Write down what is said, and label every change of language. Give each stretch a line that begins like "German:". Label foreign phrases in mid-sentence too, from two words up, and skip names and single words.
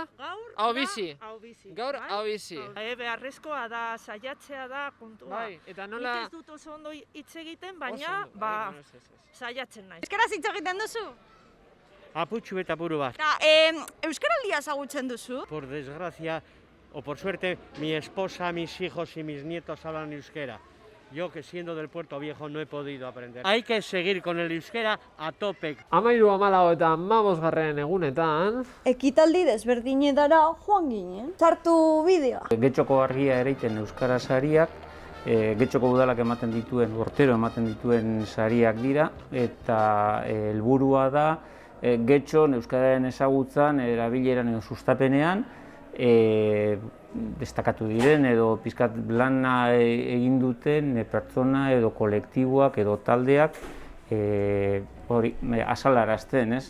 Basque: Gaur hau bizi. hau bizi. Gaur hau bizi. Beharrezkoa da, saiatzea da kontua. Bai, eta nola... Nik ez dut oso ondo hitz egiten, baina, saiatzen naiz. Euskaraz hitz egiten duzu? Aputxu eta buru bat. Euskaraldia ezagutzen duzu?
Spanish: Por desgracia, o por suerte, mi esposa, mis hijos y mis nietos hablan euskera. Yo, que siendo del Puerto Viejo, no he podido aprender. Hay que seguir con el euskera a tope.
Basque: 13, eta 15 egunetan... Ekitaldi desberdinetara joan ginen. Sartu bideoa. Getxoko argia ereiten euskara sariak, Getxoko udalak ematen dituen, urtero ematen dituen sariak dira, eta helburua da Getxon euskararen ezagutzan, erabileran edo sustapenean, destakatu diren edo pizkat lana egin duten pertsona edo kolektiboak edo taldeak azalarazten, ez?